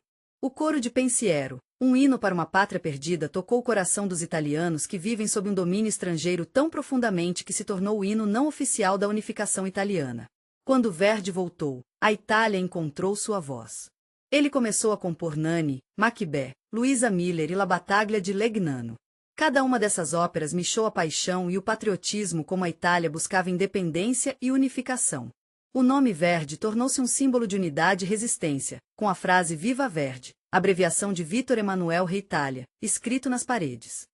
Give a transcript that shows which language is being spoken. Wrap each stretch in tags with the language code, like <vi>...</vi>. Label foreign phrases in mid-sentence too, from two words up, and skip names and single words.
<pt>O coro de Pensiero, um hino para uma pátria perdida, tocou o coração dos italianos que vivem sob um domínio estrangeiro tão profundamente que se tornou o hino não oficial da unificação italiana. Quando Verdi voltou, a Itália encontrou sua voz. Ele começou a compor Nanni, Macbeth, Luisa Miller e La Battaglia di Legnano. Cada uma dessas óperas mexeu a paixão e o patriotismo como a Itália buscava independência e unificação. O nome Verdi tornou-se um símbolo de unidade e resistência, com a frase Viva Verdi, abreviação de</pt> <it>Vittor Emanuel Re Italia,</it> <pt>escrito nas paredes.</pt>